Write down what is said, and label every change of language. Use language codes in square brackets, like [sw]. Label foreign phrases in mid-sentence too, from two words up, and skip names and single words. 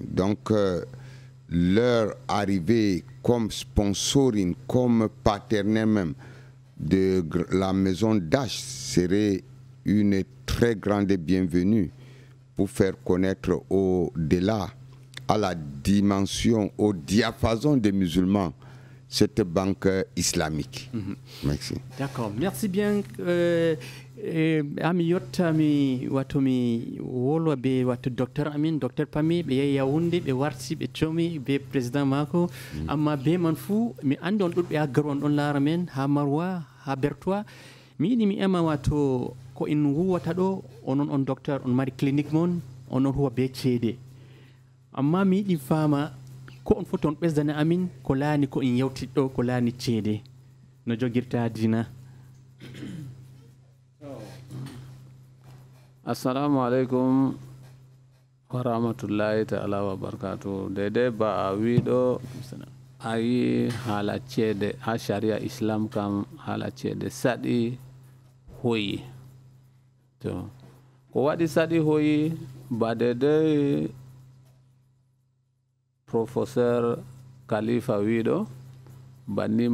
[fr] Donc, leur arrivée comme sponsoring, comme partenaire même de la maison Dash serait une très grande bienvenue pour faire connaître au-delà, à la dimension, au diapason des musulmans, cette banque islamique. Merci. D'accord. Merci bien. [ff] Ami yottami wato mi wolwa be wato docteur Amin, docteur Pami be Yaoundé be warti be tomi be président mako amma be man fu mi andi on dudbe ha garon don lara men ha Marwa ha Bertois mi yidi mi ema wato ko in huwata do onon on docteur on mari clinique mon onon huwa be cede amma mi yidi fama ko on foton besdana amin ko laani ko in yawti do ko laani cede no jogirta dina. [ar] السلام عليكم ورحمة الله تعالى وبركاته. [ff] Dede ba a wiɗo ayi hala cede ha [ar] شريعة إسلام [ff] kam hala cede saɗi hoyi. To ko waɗi saɗi hoyi ba dede professeur Khalifa wiɗo banni